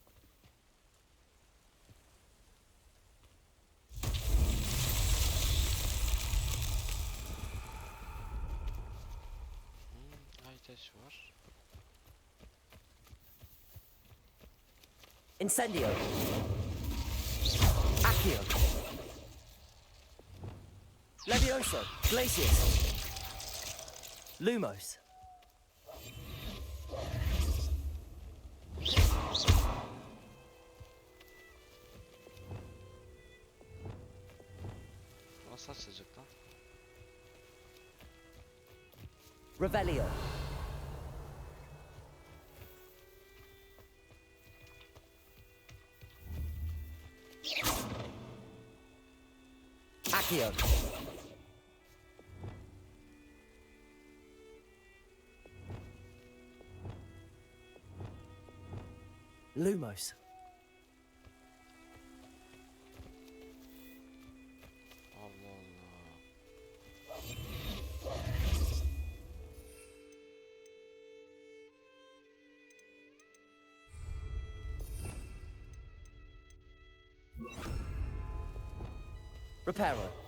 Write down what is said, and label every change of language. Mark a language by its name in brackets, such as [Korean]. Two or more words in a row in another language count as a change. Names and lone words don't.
[Turkish] Ateş var. Incendio! Accio! Levioso! Glacius! Lumos! Nasıl açılacak lan? Revelio! Accio! Lumos! Allah Allah. Reparo!